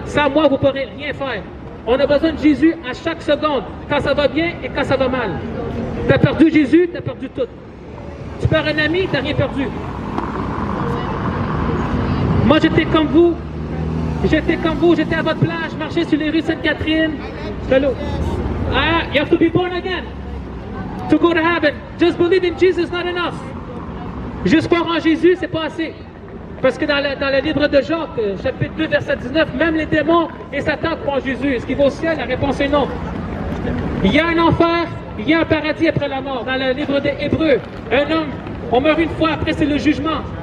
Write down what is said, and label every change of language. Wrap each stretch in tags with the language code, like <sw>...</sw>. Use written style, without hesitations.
<fr>Sans moi, vous ne pourrez rien faire. On a besoin de Jésus à chaque seconde, quand ça va bien et quand ça va mal. Tu as perdu Jésus, tu as perdu tout. Tu perds un ami, tu n'as rien perdu. Moi, j'étais comme vous. J'étais à votre place, je marchais sur les rues Sainte-Catherine.</fr> <en>Hello. You have to be born again to go to heaven. Just believe in Jesus, not enough.</en> <fr>Juste croire en Jésus, c'est pas assez. Parce que dans le livre de Jacques, chapitre 2, verset 19, même les démons et Satan croient en Jésus. Est-ce qu'il va au ciel? La réponse est non. Il y a un enfer, il y a un paradis après la mort. Dans le livre des Hébreux, un homme, on meurt une fois, après c'est le jugement.</fr>